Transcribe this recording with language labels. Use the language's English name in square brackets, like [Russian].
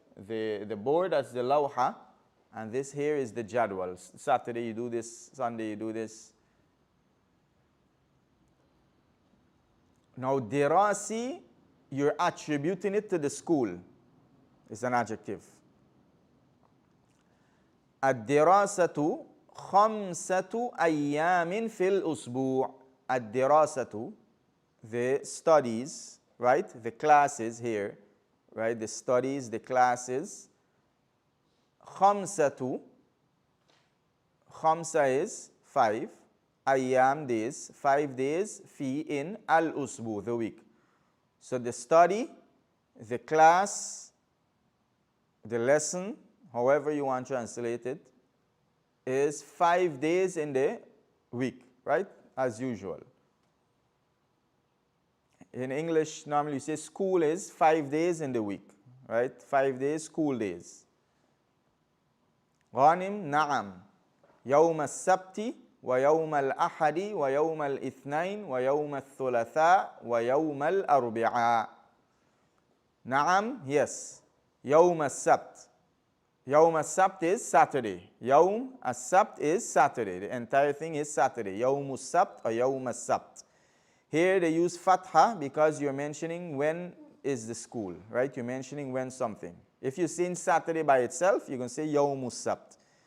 [English] The board, that's the lawha, and this here is the jadwal. Saturday you do this, Sunday you do this. Now dirasi, you're attributing it to the school. It's an adjective. [Arabic] الدراسة 5 أيام في الأسبوع. [English] الدراسة, the studies, right? The classes here, right? The studies, the classes. خمسة is 5. أيام days, 5 days. في in الأسبوع, the week. So the study, the class, the lesson, however you want to translate it, is 5 days in the week, right? As usual. In English, normally you say school is 5 days in the week, right? 5 days, school days. غانم نعم. [Arabic] يوم السبت ويوم الأحد ويوم الاثنين ويوم الثلاثاء ويوم الأربعاء. نعم, [English] yes. [Arabic] يوم السبت. [English] Yawm as-Sabt is Saturday. Yawm as-Sabt is Saturday. The entire thing is Saturday. Yawm as-Sabt or Yawm as-Sabt. Here they use fatha because you're mentioning when is the school, right? You're mentioning when something. If you're saying Saturday by itself, you're going to say Yawm Sabt.